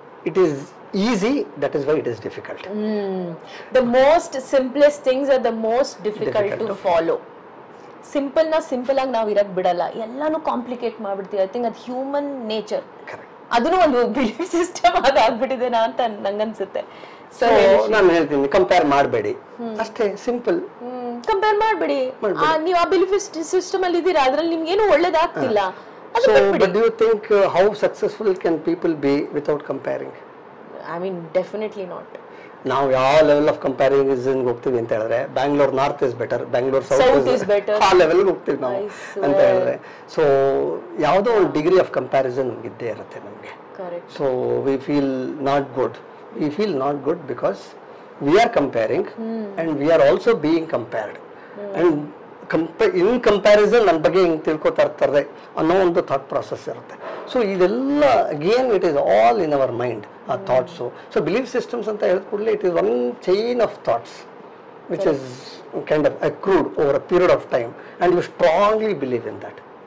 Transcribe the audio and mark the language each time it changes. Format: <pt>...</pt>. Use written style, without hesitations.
<en>It is easy, that is why it is difficult. The most simplest things are the most difficult to follow.</en> <kn>Simple ನ simple ಆಗಿ ನಾವು ಇರಕ್ ಬಿಡಲ್ಲ, ಎಲ್ಲಾನು complicate ಮಾಡ್ಬಿಡ್ತೀವಿ.</kn> <en>I think</en> <kn>ಅದು human nature. ಅದನ್ನು ಒಂದು belief system ಅದಾಗ್ಬಿಟ್ಟಿದೆ ಅಂತ ನಂಗನ್ಸುತ್ತೆ. So ನಾನು ಹೇಳ್ತೀನಿ, ಕಂಪೇರ್ ಮಾಡಬೇಡಿ ಅಷ್ಟೇ, ಸಿಂಪಲ್. ಕಂಪೇರ್ ಮಾಡಬೇಡಿ. ನೀವು ಆ ಬಿಲೀಫ್ ಸಿಸ್ಟಮ್ ಅಲ್ಲಿ ಇದ್ದೀರಾ, ಅದ್ರಲ್ಲಿ ನಿಮ್ಗೆ ಏನು ಒಳ್ಳೇದಾಗ್ತಿಲ್ಲ.</kn> <en>So but do you think how successful can people be without comparing? I mean definitely not.</en> <kn>ನಾವು ಯಾವ ಲೆವೆಲ್ ಆಫ್ ಕಂಪ್ಯಾರಿಸನ್ ಹೋಗ್ತೀವಿ ಅಂತ ಹೇಳಿದ್ರೆ,</kn> <en>Bangalore north is better,</en> <kn>Bangalore south is better, ಆ ಲೆವೆಲ್ಗೆ ಹೋಗ್ತೀವಿ ನಾವು ಅಂತ ಹೇಳಿದ್ರೆ. ಸೊ ಯಾವುದೋ ಒಂದು ಡಿಗ್ರಿ ಆಫ್ ಕಂಪ್ಯಾರಿಸನ್ ಇದ್ದೇ ಇರುತ್ತೆ ನಮಗೆ.</kn> <en>So we feel not good. We feel not good because we are comparing and we are also being compared. And in comparison</en> <kn>ನನ್ನ ಬಗ್ಗೆ ಹಿಂಗೆ ತಿಳ್ಕೊತಾ ಇರ್ತಾರೆ ಅನ್ನೋ ಒಂದು ಥಾಟ್ ಪ್ರಾಸೆಸ್ ಇರುತ್ತೆ.</kn> <en>So ಇದೆಲ್ಲ again it is all in our mind, ಆ thoughts. So belief systems</en> <kn>ಅಂತ ಹೇಳಿದ ಕೂಡಲೇ</kn> <en>It is one chain of thoughts which is kind of accrued over a period of time and you strongly believe in that.</en>